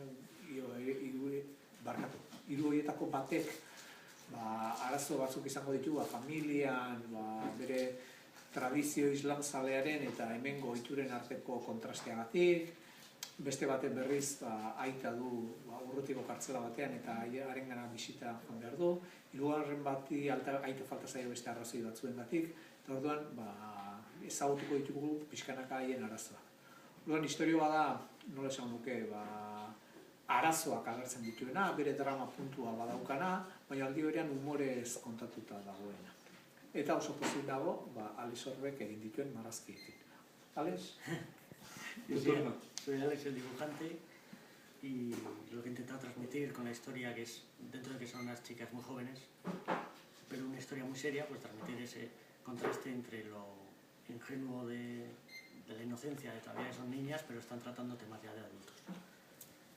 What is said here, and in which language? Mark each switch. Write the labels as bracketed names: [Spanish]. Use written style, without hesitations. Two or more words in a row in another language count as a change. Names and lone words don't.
[Basque] Hiru horietako batek arazo batzuk izango ditu, familian, bere tradizio islamzalearen eta hemengo ohituren arteko kontrasteagatik, beste baten berriz aita du urrutiko kartzela batean eta harengana bisita joan behar du, hirugarren bati aita falta zaio beste arrazoi batzuengatik, eta orduan ezagutuko ditugu pixkanaka haien arazoa. Orduan, historioa da, nola esan duke, arazoak agertzen dituena, bere drama puntua badaukana, baina aldi berean humorez kontatuta dagoena. Eta oso pozik dago, Alex Orbek egin dituen marrazkiekin. Alex? [Spanish] Soy Alex, el dibujante, y lo que he intentado transmitir con la historia, que es, dentro de que son unas chicas muy jóvenes, pero una historia muy seria, pues transmitir ese contraste entre lo ingenuo de la inocencia de todavía son niñas, pero están tratando temas ya de adultos.